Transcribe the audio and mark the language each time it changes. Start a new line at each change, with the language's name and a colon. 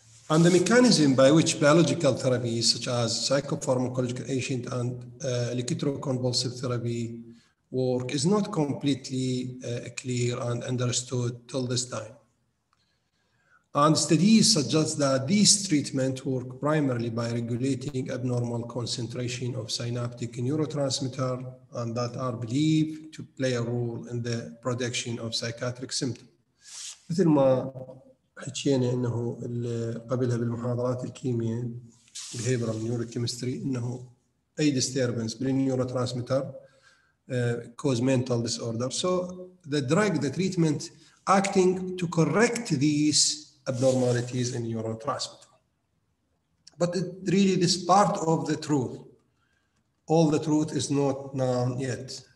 English: And the mechanism by which biological therapies such as psychopharmacological agent and electroconvulsive therapy work is not completely clear and understood till this time. And studies suggest that these treatments work primarily by regulating abnormal concentration of synaptic neurotransmitter and that are believed to play a role in the production of psychiatric symptoms.
Arabic: مثل ما حكينا انه قبلها بالمحاضرات الكيمياء Behavioural neurochemistry انه اي disturbance بالنيوروترانسميتر cause mental disorder.
English: So the drug, the treatment acting to correct these abnormalities in neurotransmitter. But it really is part of the truth. All the truth is not known yet.